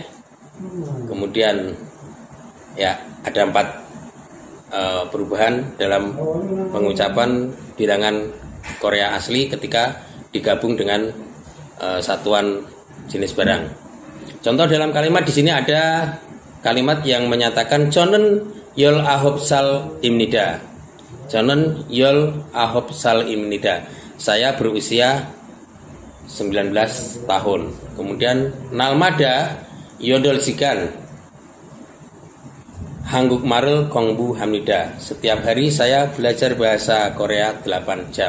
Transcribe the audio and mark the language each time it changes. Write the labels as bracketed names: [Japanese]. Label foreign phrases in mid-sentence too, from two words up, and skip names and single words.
[Indonesian] Kemudian ya ada 4 perubahan dalam pengucapan bilangan Korea asli ketika digabung dengan satuan jenis barang. Contoh dalam kalimat di sini ada kalimat yang menyatakan [Korean] 저는 열아홉 살입니다. 저는 열아홉 살입니다. [Indonesian] Saya berusia 19 tahun. [Korean] Kemudian 날마다 여덟 시간 한국말을 공부합니다. [Indonesian] Setiap hari saya belajar bahasa Korea 8 jam.